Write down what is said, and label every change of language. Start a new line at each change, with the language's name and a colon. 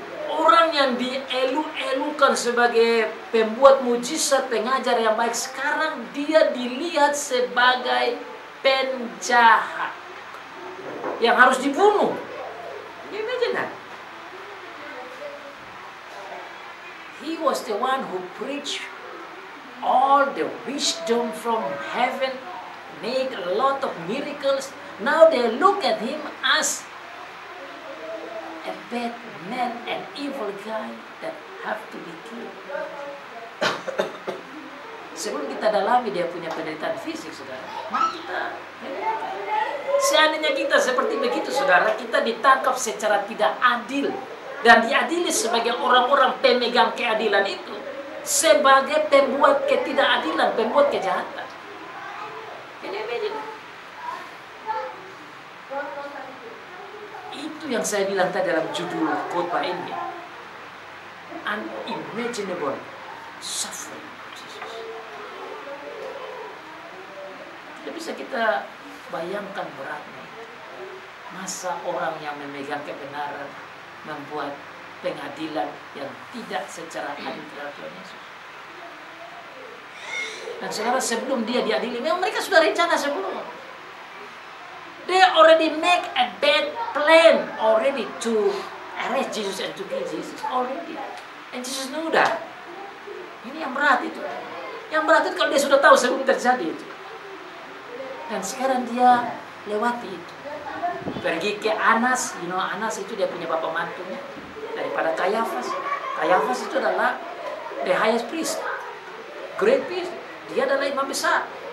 Indonesian: Orang yang dielu-elukan sebagai pembuat mujizat, pengajar yang baik, sekarang dia dilihat sebagai penjahat yang harus dibunuh.
English: You imagine that? He was the one who preached all the wisdom from heaven, made a lot of miracles. Now they look at him as a bad man, an evil guy that have to be killed.
Indonesian: Sebelum kita dalami dia punya penderitaan fisik, saudara, mari kita seandainya kita seperti begitu, saudara, kita ditangkap secara tidak adil dan diadili sebagai orang-orang pemegang keadilan itu, sebagai pembuat ketidakadilan, pembuat kejahatan.
English: Can you imagine?
Indonesian: Itu yang saya bilang tadi dalam judul khotbah ini.
English: Unimaginable suffering Jesus.
Indonesian: Tidak bisa kita bayangkan beratnya. Masa orang yang memegang kebenaran membuat pengadilan yang tidak secara adil terhadap Tuhan Yesus. Dan saudara, sebelum dia diadili, memang mereka sudah rencana sebelum.
English: They already make a bad plan already to arrest Jesus and to kill Jesus already. And Jesus knew that.
Indonesian: Ini yang berat itu. Yang berat itu kalau dia sudah tahu sebelum terjadi itu. Dan sekarang dia lewati itu. Pergi ke Anas, Anas itu dia punya bapak mantunya. Daripada Kayafas. Kayafas itu adalah
English: the highest priest. Great priest.
Indonesian: Dia adalah imam besar.